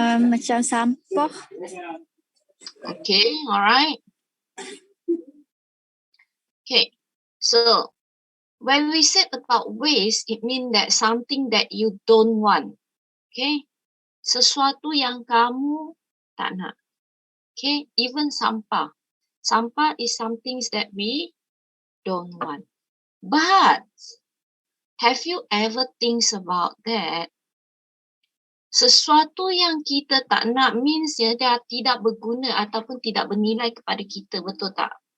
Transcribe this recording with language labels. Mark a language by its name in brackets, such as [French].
[Malay] Macam sampah. [English] Okay, alright. Okay, so when we said about waste, it means that something that you don't want. [Malay] Okay, sesuatu yang kamu tak nak. [English] Okay, even sampah. Sampah is something that we don't want. But have you ever think about that? [Malay] Sesuatu yang kita tak nak means dia tidak berguna ataupun tidak bernilai kepada kita, betul tak?